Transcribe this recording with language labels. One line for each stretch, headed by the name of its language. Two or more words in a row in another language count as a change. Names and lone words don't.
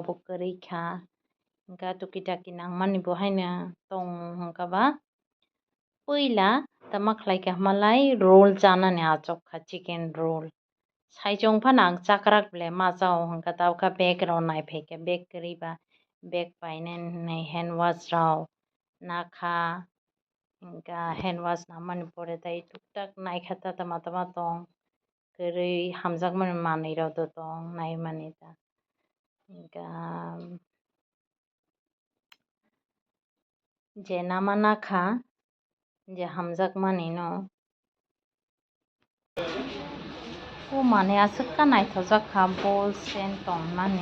Kok Borok: bo kwrui kha hingke tuki taki nangmani bo haino tongo hingkaba puila toma khlaikha himalai roll chanani achukha
English: chicken roll
Kok Borok: saichung phano ang chakrak belai machao hingke tabo kha bag rok naipaikha bag kwrui ba bag painani
English: hand wash
Kok Borok: rok nakha hingke
English: hand wash
Kok Borok: nangmani pore tei tuktak naikha toma tong kwrui hamjakmani manui rok do tong naimani ta hingke je nama nakha je hamjakmani no o manui aswkha naithokjak
English: ball stand
Kok Borok: tongmani